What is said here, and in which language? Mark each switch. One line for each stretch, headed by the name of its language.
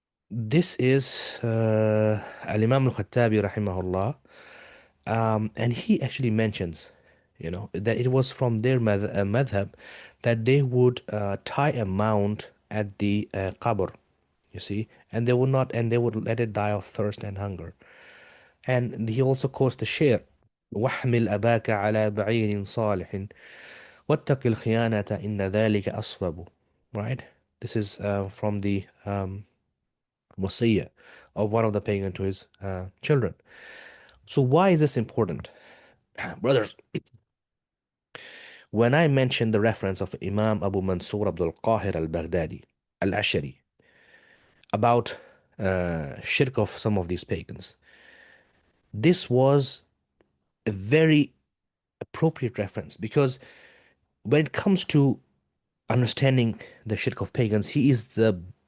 English: This is Al-Imam al-Khattabi rahimahullah. And he actually mentions, that it was from their madhab that they would tie a mount at the qabr, you see, and they would let it die of thirst and hunger. And he also quotes the share,
Arabic: وَاحْمِلْ أَبَاكَ عَلَى بَعِيرٍ صَالِحٍ وَاتَّقِ الْخِيَانَةَ إِنَّ ذَلِكَ أَصْوَبُ.
English: Right? This is from the wasiyah of one of the pagan to his children. So why is this important? Brothers, when I mentioned the reference of Imam Abu Mansur Abdul Qahir al-Baghdadi, al-Ashari, about shirk of some of these pagans, this was a very appropriate reference because when it comes to understanding the shirk of pagans, he is the